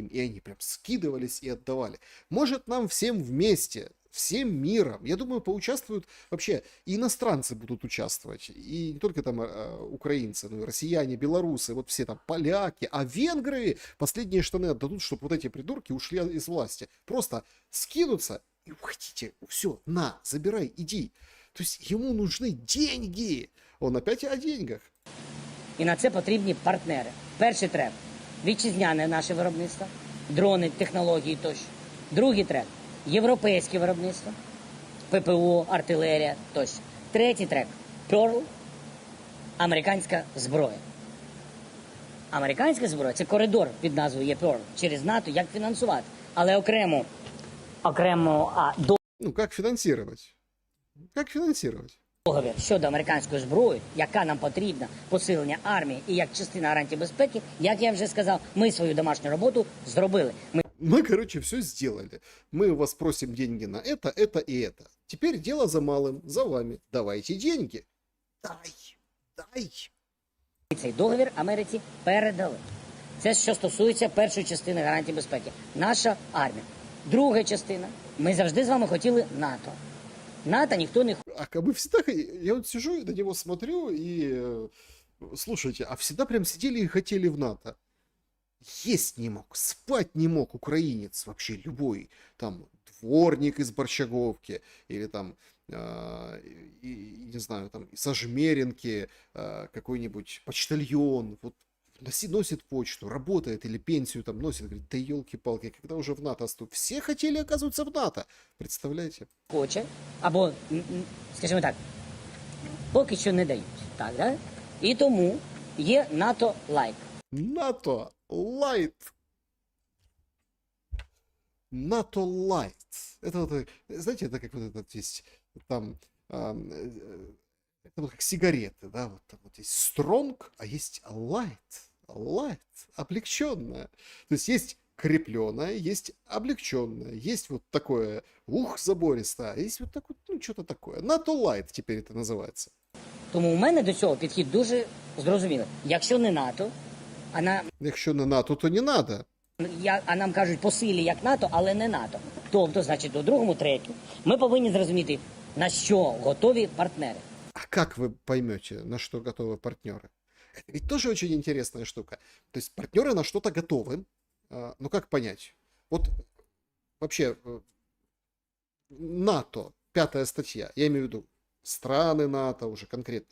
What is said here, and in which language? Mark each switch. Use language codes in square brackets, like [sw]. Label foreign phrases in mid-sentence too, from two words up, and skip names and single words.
[ru] И они прям скидывались и отдавали. Может, нам всем вместе, всем миром, я думаю, поучаствуют вообще, и иностранцы будут участвовать, и не только там украинцы, но и россияне, белорусы, вот все там поляки, а венгры последние штаны отдадут, чтобы вот эти придурки ушли из власти. Просто скинутся и уходите, все, на, забирай, иди. То есть ему нужны деньги. Он опять о деньгах. [uk] І на це потрібні партнери. Перший трек – вітчизняне наше виробництво, дрони, технології тощо. Другий трек – європейське виробництво, ППО, артилерія тощо. Третій трек – Pearl, американська зброя. Американська зброя – це коридор під назвою є Pearl через НАТО, як фінансувати. Але окремо [ru] Ну, как финансировать? Как финансировать? [uk] договір щодо американської зброї, яка нам потрібна, посилення армії і як частина гарантії безпеки, як я вже сказав, ми свою домашню роботу зробили. [ru] Мы, короче, все сделали. Мы у вас просим деньги на это и это. Теперь дело за малым, за вами. Давайте деньги. Дай. [uk] Цей договір Америці передали. Це що стосується першої частини гарантії безпеки. Наша армія. Друга частина. Ми завжди з вами хотіли НАТО. НАТО ніхто не [ru] А мы всегда... Я вот сижу и на него смотрю и... Слушайте, а всегда прям сидели и хотели в НАТО. Есть не мог, спать не мог украинец вообще любой. Там дворник из Борщаговки или там, не знаю, там из Ожмеренки какой-нибудь почтальон. Вот носит почту, работает или пенсию там носит. Говорит, да елки-палки, когда уже в НАТО ступ. Все хотели оказываться в НАТО. Представляете? [uk] хоче, або, скажімо так, поки що не дають. Так, да? І тому є НАТО лайк. [ru] НАТО Лайт. НАТО Лайт. Это вот, знаете, это как вот этот есть там, это вот как сигареты, да, вот, там вот есть стронг, а есть лайт. Лайт, облегченная. То есть крепленное, есть облегченное, есть вот такое, забористое, а есть вот так вот, ну, что-то такое. НАТО Лайт теперь это называется. [uk] Тому у мене до цього підхід дуже зрозумілий. Якщо не НАТО, Якщо не НАТО, то не надо. а нам кажуть по силі як НАТО, але не НАТО. Тобто, значить, у другому треку ми повинні зрозуміти, на що готові партнери. [ru] А как вы поймете, на что готовы партнеры? Это ведь тоже очень интересная штука. То есть партнеры на что-то готовы. Ну как понять? Вот вообще НАТО, 5-я статья, я имею в виду страны НАТО уже конкретно.